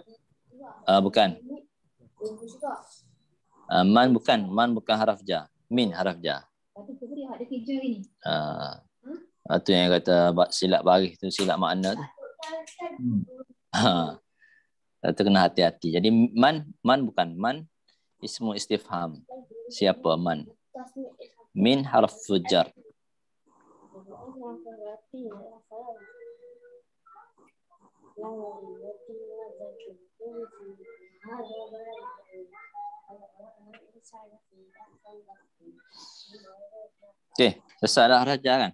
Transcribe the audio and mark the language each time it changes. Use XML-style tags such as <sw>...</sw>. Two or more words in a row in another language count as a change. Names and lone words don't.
<ms>bukan. Man bukan</ms> <ar>حرف جر. من حرف جر.</ar> <ms>Itu yang kata silap baris tu, silap makna tu. Itu kena hati-hati. Jadi man bukan.</ms> <ar>من اسم استفهام.</ar> <ms>Siapa man?</ms> <ar>من حرف جر.</ar> <ms>Okey, selesai dah raja kan?</ms>